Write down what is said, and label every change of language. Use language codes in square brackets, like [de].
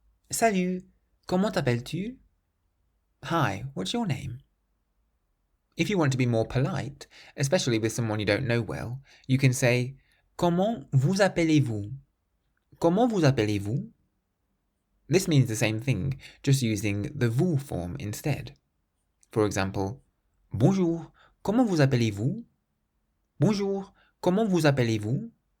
[fr] Salut, comment t'appelles-tu? [en] Hi, what's your name? If you want to be more polite, especially with someone you don't know well, you can say [fr] comment vous appelez-vous? Comment vous appelez-vous? [en] This means the same thing, just using the vous form instead. For example, [fr] Bonjour, comment vous appelez-vous? Bonjour, comment vous appelez-vous?